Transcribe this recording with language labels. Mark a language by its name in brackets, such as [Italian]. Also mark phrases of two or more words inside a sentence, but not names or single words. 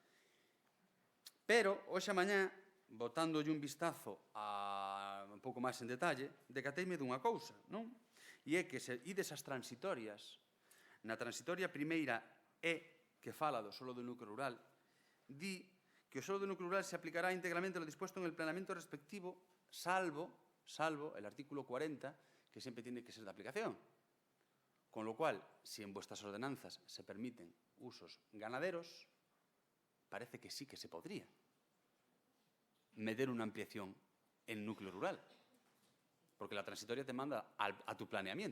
[Galician] Pero, hoxe a mañá, botándolle un vistazo un pouco máis en detalle, decateime dunha cousa, non? E é que se ides as transitorias, na transitoria primeira que fala do solo do núcleo rural, di que o solo do núcleo rural [Spanish] se aplicará íntegramente lo dispuesto en el planeamiento respectivo, salvo el artículo 40, que siempre tiene que ser de aplicación. Con lo cual, si en vuestras ordenanzas se permiten usos ganaderos, parece que sí que se podría meter una ampliación en núcleo rural, porque la transitoria te manda a tu planeamiento.